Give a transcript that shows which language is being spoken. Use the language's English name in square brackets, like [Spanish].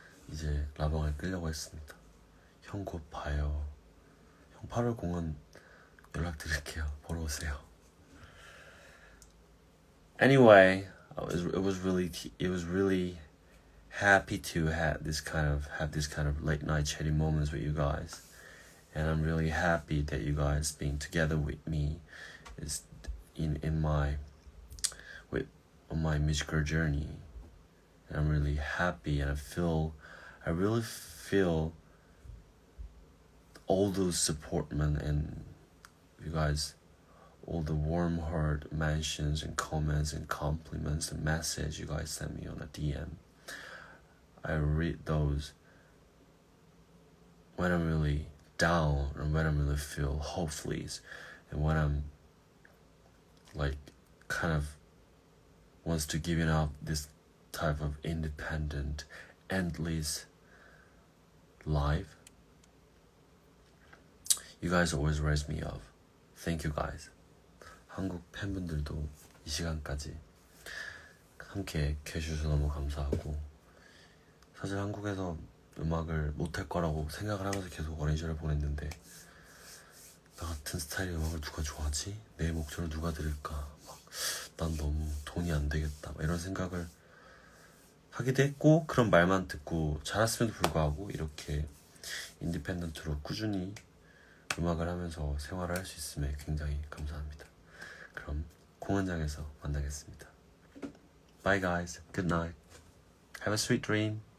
[Korean] 이제 라방을 끌려고 했습니다. 형 곧 봐요. 형 8월 공연 연락드릴게요. 보러 오세요. [English] Anyway, it was really happy to have this kind of late night chatty moments with you guys, and I'm really happy that you guys being together with me is on my musical journey. And I'm really happy, and I really feel all those supportment and you guys, all the warm heart mentions and comments and compliments and messages you guys send me on a DM. I read those when I'm really down or when I'm really feel hopeless, and when I'm like kind of wants to give up this type of independent, endless life. You guys always raise me up. Thank you guys. [Korean] 한국 팬분들도 이 시간까지 함께 계셔서 너무 감사하고, 사실 한국에서 음악을 못할 거라고 생각을 하면서 계속 어린 시절을 보냈는데, 나 같은 스타일의 음악을 누가 좋아하지? 내 목소리를 누가 들을까? 난 너무 돈이 안 되겠다, 이런 생각을 하기도 했고, 그런 말만 듣고 자랐음에도 불구하고 이렇게 인디펜던트로 꾸준히 음악을 하면서 생활을 할 수 있음에 굉장히 감사합니다. 그럼 공연장에서 만나겠습니다. [English] Bye guys. Good night. Have a sweet dream.